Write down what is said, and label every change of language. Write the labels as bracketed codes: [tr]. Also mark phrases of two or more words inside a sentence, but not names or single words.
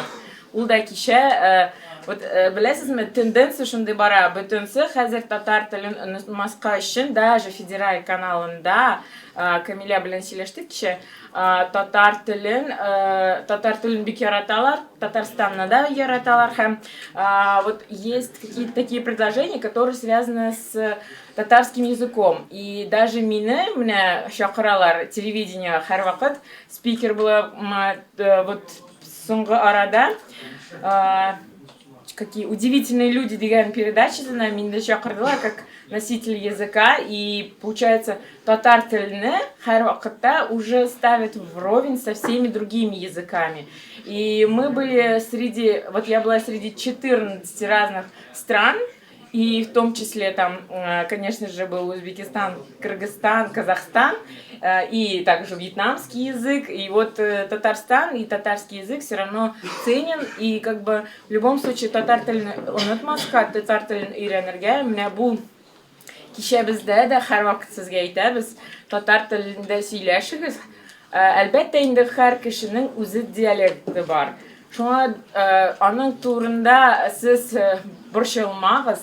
[tt] Ул да кичә вот беләсезме, тенденция шундый бара. Бөтенсе хәзер татар телен онытмаска өчен даже федераль каналында Камиля белән сөйләштек кичә. Татар телен бик яраталар, Татарстанны да яраталар һәм [ru] вот есть какие-то такие предложения, которые связаны с татарским языком. И даже [tt] менә чакыралар телевидение һәр вакыт спикер була вот соңгы арада [ru] какие удивительные люди [tt] дигән передачасына мине чакырдылар [ru] как носитель языка, и получается [tt] татар телене һәр вакытта [ru] уже ставят вровень со всеми другими языками. И мы были я была среди 14 разных стран, и в том числе там, конечно же, был Узбекистан, Кыргызстан, Казахстан, и также вьетнамский язык, и вот Татарстан и татарский язык все равно ценен, и как бы в любом случае [tt] татар телен онытмаска, татар телен өйрәнергә, менә бу кичә бездә дә һәр вакыт сезгә әйтәбез, татар телендә сөйләшегез. Әлбәттә инде һәр кешенең үзе диалекты бар. Шуңа аның турында сез борчылмагыз.